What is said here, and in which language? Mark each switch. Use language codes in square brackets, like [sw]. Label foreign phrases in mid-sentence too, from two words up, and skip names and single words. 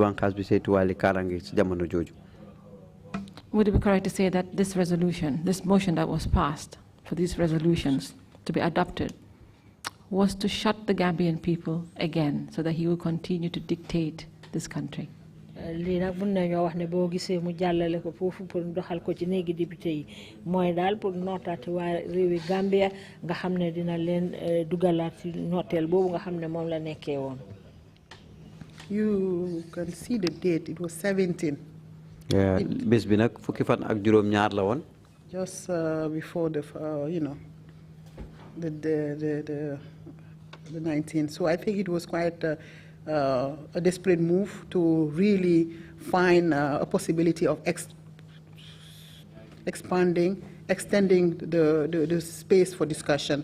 [en] Would it be correct to say that this resolution, this motion that was passed for these resolutions to be adopted, was to shut the Gambian people again so that he will continue to dictate this country? [wo] Lii nag mën nañoo wax ne boo gisee mu jàllale ko foofu pour doxal ko ci néegi député yi mooy daal pour nootaati waa réewi Gambia nga xam ne dina leen dugalaat ci nooteel boobu nga xam ne moom la nekkee woon. [en] You can see the date. It was 17. [wo] Bés bi nag fukki fan ak juróom ñaar la woon. [en] Just before the the 19th. So I think it was quite a desperate move to really find a possibility of extending the space for discussion.